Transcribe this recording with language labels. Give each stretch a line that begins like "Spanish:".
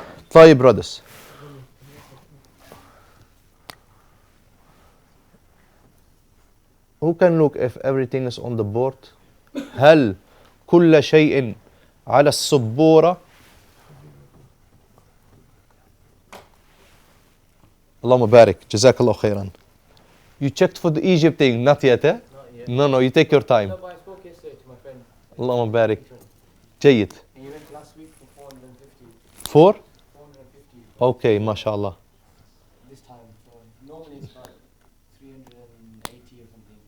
English: طيب brothers. Who can look if everything is on the board?
Arabic: هل كل شيء على السبورة؟ اللهم بارك. جزاك الله خيرا.
English: You checked for the Egypt thing, not yet, eh? Not yet. No, you take your time. No, but I spoke yesterday to my friend.
Arabic: Allahumma barik. Jayyid.
English: And he went last week for 450. 4? 450 Okay, mashallah. this time. So normally it's about 380 or something.